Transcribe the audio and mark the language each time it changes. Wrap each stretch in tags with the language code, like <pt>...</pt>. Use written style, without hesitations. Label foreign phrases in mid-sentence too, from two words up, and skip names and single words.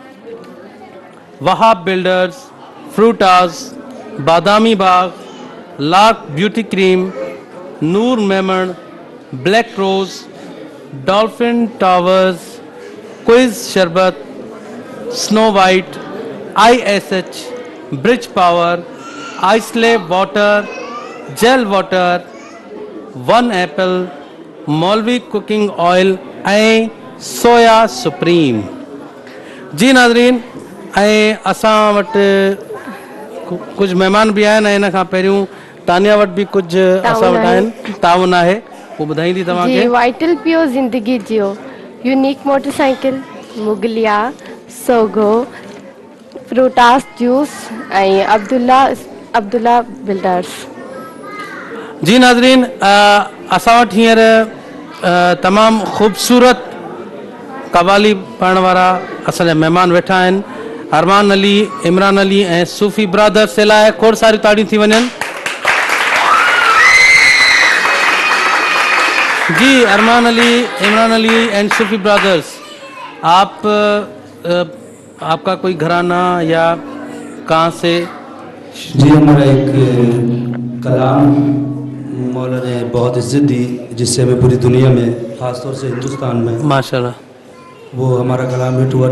<sd>वहाब बिल्डर्स, फ्रूटास, बादामी बाग, लार्क ब्यूटी क्रीम, नूर मेमन, ब्लैक रोज, डॉल्फिन टावर्स, क्विज शरबत, स्नो वाइट, ISH, ब्रिज पावर, आइसले वाटर, जेल वाटर, वन एप्पल, मौलवी कुकिंग ऑयल ऐं सोया सुप्रीम। जी नाज़रीन, ऐं असां वटि कुझु महिमान बि आहिनि ऐं हिन खां पहिरियों तानिया वटि बि कुझु असां वटि आहिनि, ताउन आहे, वो ॿुधाईंदी तव्हांखे। जी, वाइटल प्योर जिंदगी जियो, यूनिक मोटरसाइकिल, मुगलिया, सोगो, फ्रूटास जूस ऐं अब्दुल्ला बिल्डर्स। जी नाज़रीन, असां वटि हींअर तमामु ख़ूबसूरत कवाली पढ़ण वारा असांजा महिमान वेठा आहिनि। अरमान अली, इमरान अली ऐं सूफ़ी ब्रदर्स जे लाइ खोड़ सारियूं ताड़ियूं थी वञनि।</sd> <ur>جی، ارمان علی، عمران علی اینڈ صوفی برادرز، آپ کا کوئی گھرانہ یا کہاں سے? جی، ہمارا ایک کلام مولا نے بہت عزت دی، جس سے ہمیں پوری دنیا میں، خاص طور سے ہندوستان میں، ماشاءاللہ، وہ ہمارا کلام ہٹ ہوا.</ur>